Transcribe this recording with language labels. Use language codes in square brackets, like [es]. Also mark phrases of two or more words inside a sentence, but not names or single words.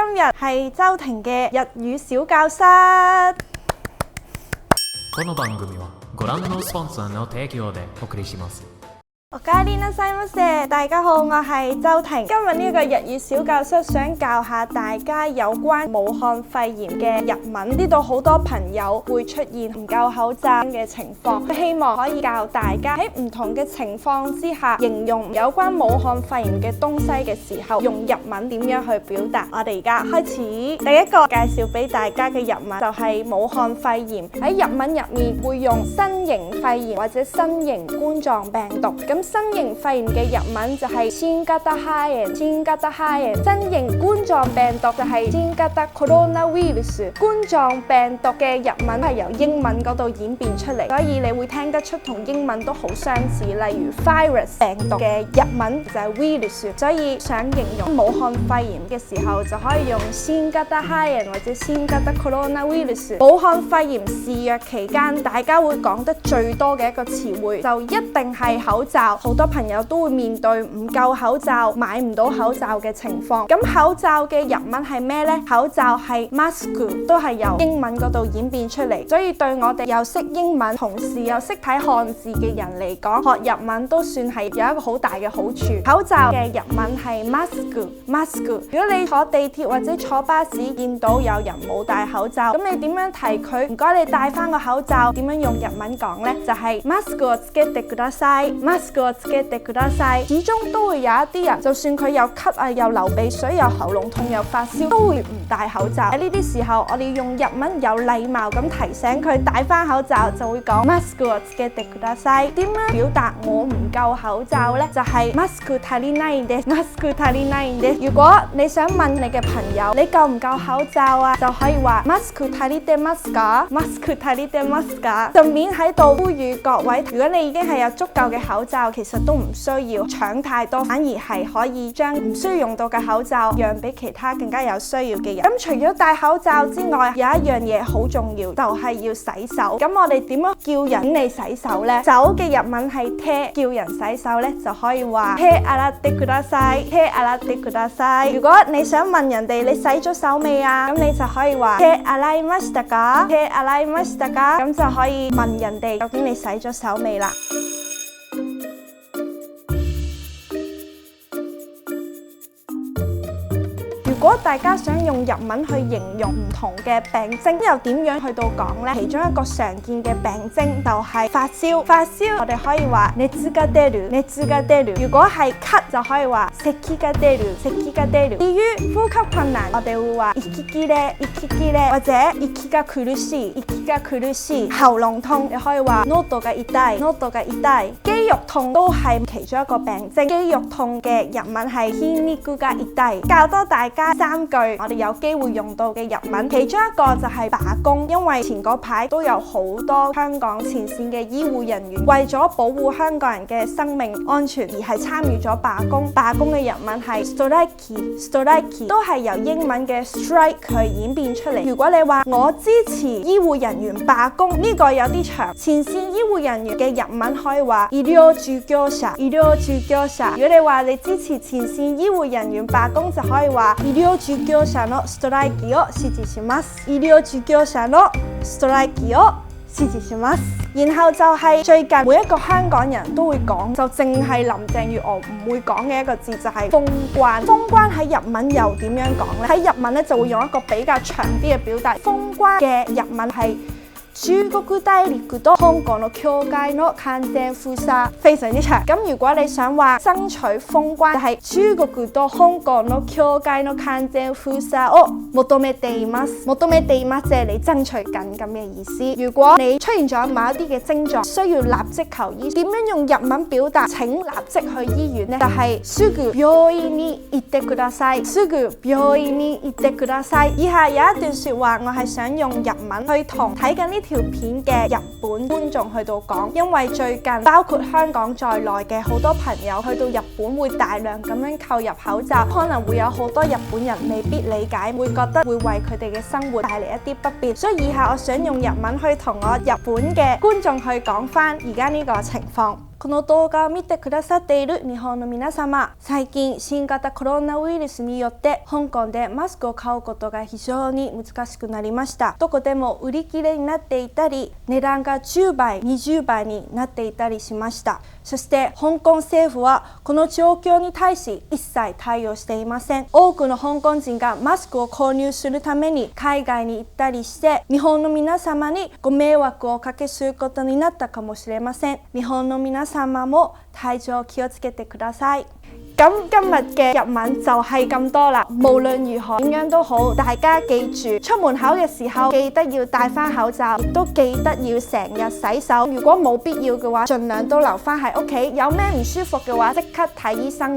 [yue] 日係周庭嘅日語小教室。 [ja] この番組はご覧のスポンサーの提供でお送りします。おかえりなさいませ， [yue] 大家好，我係周庭。今日呢個日語小教室想教下大家有關武漢肺炎嘅日文。呢度好多朋友會出現唔夠口罩嘅情況，希望可以教大家喺唔同嘅情況之下，形容有關武漢肺炎嘅東西嘅時候，用日文點樣去表達。我哋而家開始，第一個介紹俾大家嘅日文就係武漢肺炎。喺日文入面會用新型肺炎或者新型冠狀病毒。咁新型肺炎嘅日文就係新型肺炎，新型冠狀病毒就係 [ja] 新型コロナウイルス。 [yue] 冠狀病毒嘅日文係由英文嗰度演變出嚟，所以你會聽得出同英文都好相似。例如 virus 病毒嘅日文就係 virus， 所以想形容武漢肺炎嘅時候就可以用新型肺炎或者 [ja] 新型コロナウイルス。 [yue] 武漢肺炎肆虐期間，大家會講得最多嘅一個詞彙就一定係口罩。好多朋友都會面對唔夠口罩、買唔到口罩嘅情況。咁口罩嘅日文係咩呢？口罩係 mask， 都係由英文嗰度演變出嚟。所以對我哋又識英文，同時又識睇漢字嘅人嚟講，學日文都算係有一個好大嘅好處。口罩嘅日文係 mask。如果你坐地鐵或者坐巴士見到有人冇戴口罩，咁你點樣提佢？唔該，你戴翻個口罩，點樣用日文講呢？就係 [ja] mask をつけてください。 [yue] 始終都會有一啲人，就算佢又咳啊、又流鼻水、又喉嚨痛、又發燒，都會唔戴口罩。喺呢啲時候，我哋用日文有禮貌咁提醒佢戴翻口罩，就會講 [ja] mask をつけてください。 [yue] 點樣表達我唔夠口罩呢？就係 [ja] mask 足りないです。 mask 足りないです。 [yue] 如果你想問你嘅朋友你夠唔夠口罩啊，就可以話 [ja] mask 足りてますか？ mask 足りてますか？ [yue] 順便喺度呼籲各位，如果你已經係有足夠嘅口罩，其實都唔需要搶太多，反而係可以將唔需要用到嘅口罩讓俾其他更加有需要嘅人。咁除咗戴口罩之外，有一樣嘢好重要，就係要洗手。咁我哋點樣叫人你洗手呢？手嘅日文係手，叫人洗手呢就可以話 [ja] 手洗ってください。手洗ってください。 [yue] 如果你想問人哋你洗咗手未啊，咁你就可以話 [ja] 手洗いましたか？手洗いましたか？ [yue] 咁就可以問人哋究竟你洗咗手未啦。如果大家想用日文去形容唔同嘅病徵，又點樣去到講呢？其中一個常見嘅病徵就係發燒。發燒我哋可以話 [ja] 熱が出る，熱が出る。 [yue] 如果係咳就可以話 [ja] 咳が出る，咳が出る。 [yue] 至於呼吸困難，我哋會話息切れ，息切れ，或者 [ja] 息が苦しい，息が苦しい。 [yue] 喉嚨痛你可以話 [ja] 喉が痛い，喉が痛い。 [yue] 肌肉痛都係其中一個病徵。肌肉痛嘅日文係 [ja] 筋肉が痛い。 [yue] 教多大家3句我哋有機會用到嘅日文，其中一個就係罷工，因為前嗰排都有好多香港前線嘅醫護人員為咗保護香港人嘅生命安全而係參與咗罷工。罷工嘅日文係 strike， 都係由英文嘅 strike 去演變出嚟。如果你話我支持醫護人員罷工，呢個有啲長，前線醫護人員嘅日文可以話 [ja] 醫療従業者，醫療従業者。 [yue] 如果你話你支持前線醫護人員罷工，就可以話 [ja] 醫療従業者のストライキを支持します。醫療従業者のストライキを支持します。 [yue] 然後就係最近每一個香港人都會講，就淨係林鄭月娥唔會講嘅一個字就係封關。封關喺日文又點樣講呢？喺日文咧就會用一個比較長啲嘅表達。封關嘅日文係 [ja] 中國大陸と香港の境界の完全封鎖， [yue] 非常之長。咁如果你想話爭取封關，就係 [ja] 中國と香港の境界の完全封鎖を求めています。求めています [yue] 即係你爭取緊咁嘅意思。如果你出現咗某一啲嘅症狀，需要立即求醫，點樣用日文表達請立即去醫院呢？就係 [ja] すぐ病院に行ってください。すぐ病院に行ってください。 [yue] 以下有一段說話，我係想用日文去同睇緊呢條片嘅日本觀眾去到講，因為最近包括香港在內嘅好多朋友去到日本會大量咁樣購入口罩，可能會有好多日本人未必理解，會覺得會為佢哋嘅生活帶嚟一啲不便，所以以下我想用日文去同我日本嘅觀眾去講返而家呢個情況。 [ja] この動画を見てくださっている日本の皆様、最近新型コロナウイルスによって香港でマスクを買うことが非常に難しくなりました。どこでも売り切れになっていたり、値段が10倍、20倍になっていたりしました。そして香港政府はこの状況に対し一切対応していません。多くの香港人がマスクを購入するために海外に行ったりして、日本の皆様にご迷惑をおかけすることになったかもしれません。日本の皆様も體調気をつけてください。 [yue] 咁今日嘅日文就係咁多啦。無論如何點樣都好，大家記住出門口嘅時候記得要戴翻口罩，亦都記得要成日洗手。如果冇必要嘅話，盡量都留翻喺屋企。有咩唔舒服嘅話，即刻睇醫生。